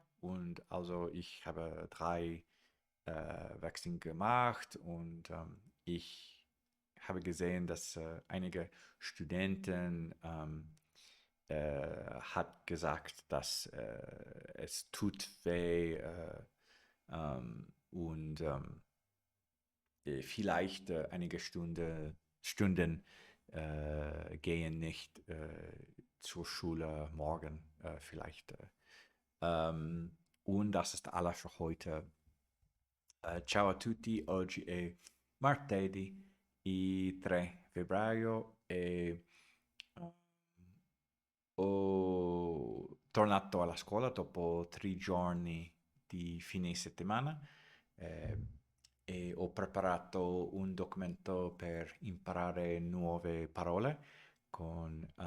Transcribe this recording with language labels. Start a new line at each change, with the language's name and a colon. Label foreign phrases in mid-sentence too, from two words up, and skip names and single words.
German: Und also ich habe 3 Vaccine gemacht und ich habe gesehen, dass einige Studenten hat gesagt, dass es tut weh und vielleicht einige Stunden gehen nicht zur Schule morgen vielleicht. Und das ist alles für heute.
Italian: Ciao a tutti, oggi è martedì, il 3 febbraio e ho tornato alla scuola dopo 3 giorni di fine settimana eh, e ho preparato un documento per imparare nuove parole con